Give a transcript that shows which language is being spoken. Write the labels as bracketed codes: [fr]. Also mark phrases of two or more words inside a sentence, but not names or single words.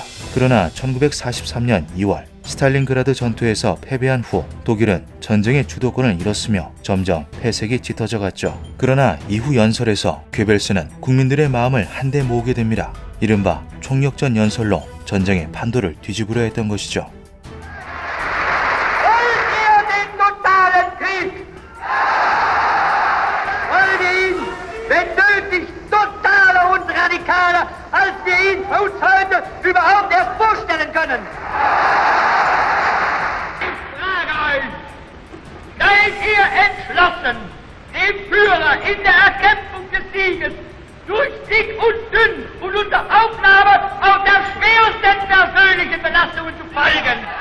[ko] 그러나 1943년 2월 스탈린그라드 전투에서 패배한 후 독일은 전쟁의 주도권을 잃었으며 점점 폐색이 짙어져 갔죠. 그러나 이후 연설에서 괴벨스는 국민들의 마음을 한데 모으게 됩니다. 이른바 총력전 연설로 전쟁의 판도를 뒤집으려 했던 것이죠. [de] als wir ihn uns heute überhaupt erst vorstellen können. Ich frage euch, seid ihr entschlossen, dem Führer in der Erkämpfung des Sieges durch dick und dünn und unter Aufnahme auch der schwersten persönlichen Belastungen zu folgen?